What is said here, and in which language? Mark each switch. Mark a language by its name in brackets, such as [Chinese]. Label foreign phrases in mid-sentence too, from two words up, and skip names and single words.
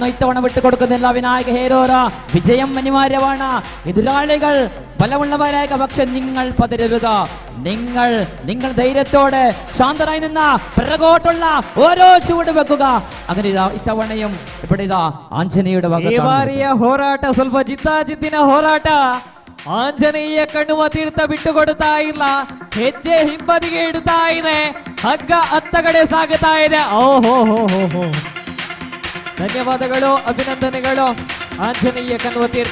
[Malayalam] ഇത്തവണ വിട്ടുകൊടുക്കുന്നില്ല വിനായക ഹേരോറ. വിജയം അനിവാര്യമാണ്. എതിരാളികൾ ബലമുള്ളവരായ പക്ഷെ നിങ്ങൾ പതരരുത്. നിങ്ങൾ ധൈര്യത്തോടെ ശാന്തരായി നിന്ന പിറകോട്ടുള്ള ഓരോ ചൂട് വെക്കുക. അങ്ങനെ ഇത്തവണയും ഇവിടെ ആഞ്ജನೇಯയുടെ [Kannada] ಬಾರಿಯ ಹೋರಾಟ ಸ್ವಲ್ಪ ಜಿದ್ದಾಜಿದ್ದಿನ ಹೋರಾಟ. ಆಂಜನೇಯ ಕಣ್ಣುವ ತೀರ್ಥ ಬಿಟ್ಟುಕೊಡ್ತಾ ಇಲ್ಲ, ಹೆಜ್ಜೆ ಹಿಂಬದಿಗೆ ಇಡ್ತಾ ಇದೆ, ಹಗ್ಗ ಅತ್ತ ಕಡೆ ಸಾಗುತ್ತಾ ಇದೆ. ಓಹೋ ಹೋ ಹೋ ಹೋ, ಧನ್ಯವಾದಗಳು, ಅಭಿನಂದನೆಗಳು ಆಂಜನೇಯ ಕಣ್ಣುವ ತೀರ್ಥ.